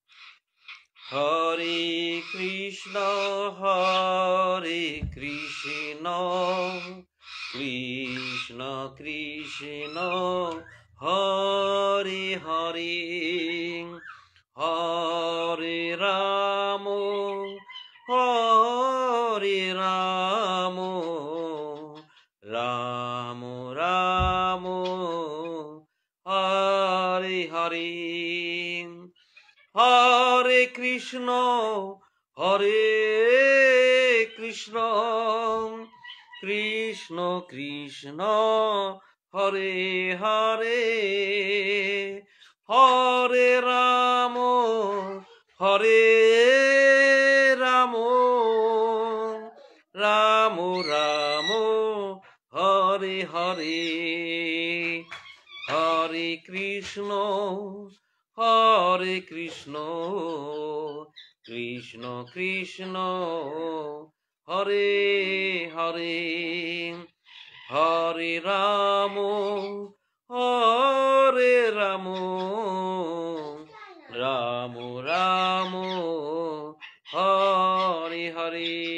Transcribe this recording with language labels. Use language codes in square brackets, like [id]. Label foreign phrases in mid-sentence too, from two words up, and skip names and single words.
[sa] हरे कृष्ण कृष्ण कृष्ण हरे हरे हरे राम राम राम हरे हरे। हरे कृष्ण कृष्ण कृष्ण हरे हरे হরে রাম হরে রাম রাম রাম হরে হরে হরে কৃষ্ণ কৃষ্ণ কৃষ্ণ হরে হরে হরে রাম রাম রাম হরে হরে।